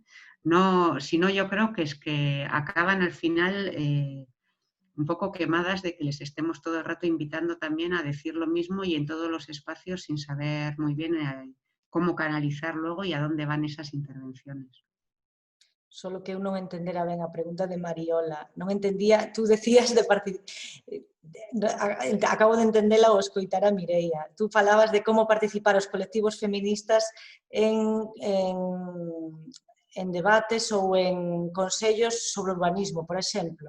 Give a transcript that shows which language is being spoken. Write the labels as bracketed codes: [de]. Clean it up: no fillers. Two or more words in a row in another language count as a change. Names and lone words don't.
[es] Si no, yo creo que es que acaban al final un poco quemadas de que les estemos todo el rato invitando también a decir lo mismo y en todos los espacios sin saber muy bien cómo canalizar luego y a dónde van esas intervenciones. [gl] Solo que eu non entendera ben a pregunta de Mariola. Non entendía, [es] tú decías [gl] acabo de entendela ao escoitar a Mireia. Tú falabas de como participar os colectivos feministas en debates ou en consellos sobre urbanismo, por exemplo.